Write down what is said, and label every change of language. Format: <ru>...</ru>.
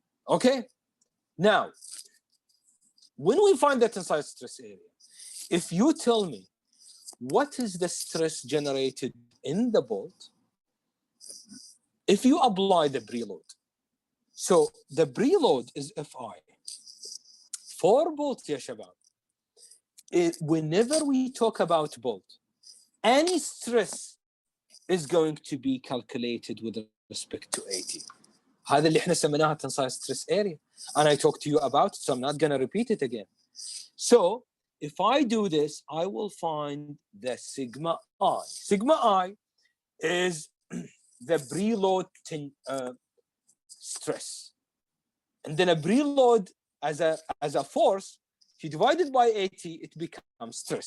<en>Okay? Now, when we find the tensile stress area, if you tell me what is the stress generated in the bolt, if you apply the preload, so the preload is Fi. For bolt,</en> <ar>ya shabab,</ar> <en>whenever we talk about bolt, any stress is going to be calculated with respect to AT.</en> <ar>هذا اللي احنا سميناها tensile stress area.</ar> <en>And I talked to you about it, so I'm not going to repeat it again. So if I do this, I will find the sigma I. Sigma I is the preload stress. And then a preload as a force, if you divide it by 80, it becomes stress.</en>